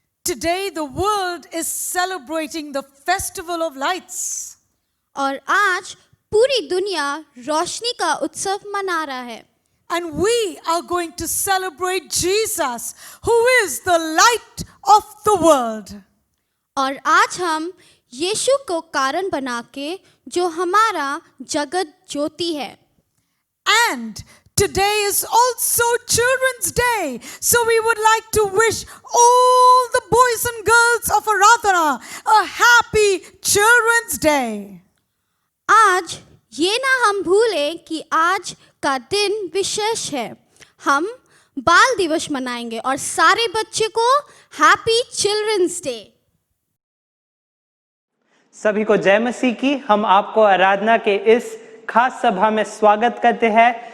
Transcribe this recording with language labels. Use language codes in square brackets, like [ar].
[en] Today the world is celebrating the festival of lights. [hi] और आज पूरी दुनिया रोशनी का उत्सव मना रहा है। [en] And we are going to celebrate Jesus, who is the light of the world. [hi] और आज हम यीशु को कारण बना के जो हमारा जगत ज्योति है। [en] And today is also Children's Day, so we would like to wish all the boys and girls of Aradhana a happy Children's Day. [hi] आज ये ना हम भूलें कि आज का दिन विशेष है। हम बाल दिवस मनाएंगे और सारे बच्चे को [en] Happy children's day. [hi] सभी को जय मसीह की। हम आपको आराधना के इस खास सभा में स्वागत करते हैं।